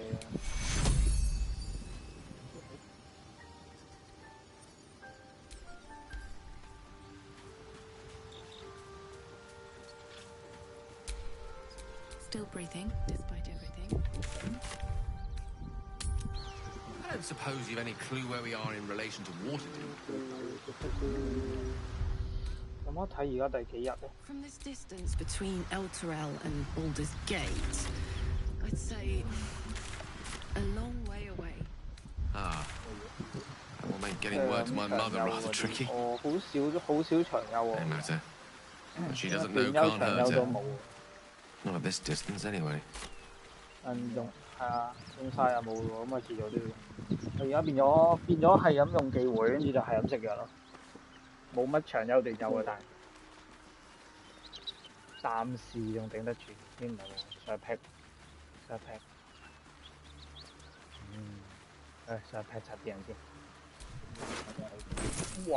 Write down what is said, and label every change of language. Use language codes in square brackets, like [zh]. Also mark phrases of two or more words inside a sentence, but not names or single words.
[en] Still breathing, despite everything. I don't suppose you've any clue where we are in relation to Waterdeep. [yue] 咁我睇而家第幾日咧 [en] From this distance between Elturel and Baldur's Gate, I'd say a long way away. Ah. That will make getting word to my mother rather tricky. [yue] 哦，好少長休喎。 [en] No matter. What she doesn't know can't hurt her. Not at this distance, anyway. [yue] 用係啊，用晒又冇喎，咁啊遲早都要。佢而家變咗係咁用忌諱，跟住就係咁食藥咯，冇乜長休地走啊，但暫時仲頂得住，應唔係喎，上 pack， 上 pack 插啲人先。